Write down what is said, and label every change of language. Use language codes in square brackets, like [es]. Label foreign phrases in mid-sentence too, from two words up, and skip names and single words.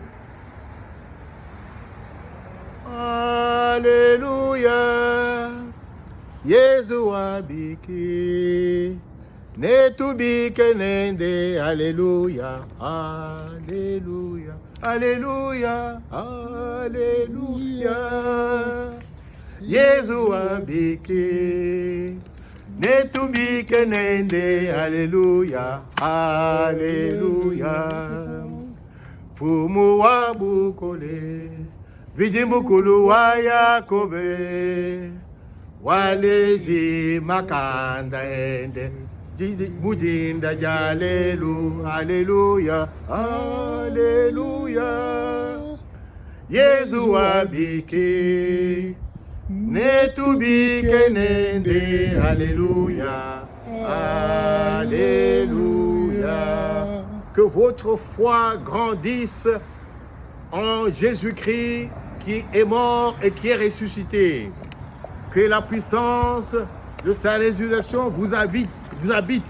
[lu] Alléluia, Jésus abiki, netubike nende, Alléluia, Alléluia, Alléluia, Alléluia, Jésus abiki, netubike nende, Alléluia, Alléluia, fumu wa bukole, Vidimukulu wa Yakobe, walezi makanda ende, mudinda jalelu, Alléluia, Alléluia, Yesu abiki, netubike nende, Alléluia, Alléluia. [fr] Que votre foi grandisse en Jésus-Christ qui est mort et qui est ressuscité. Que la puissance de sa résurrection vous habite.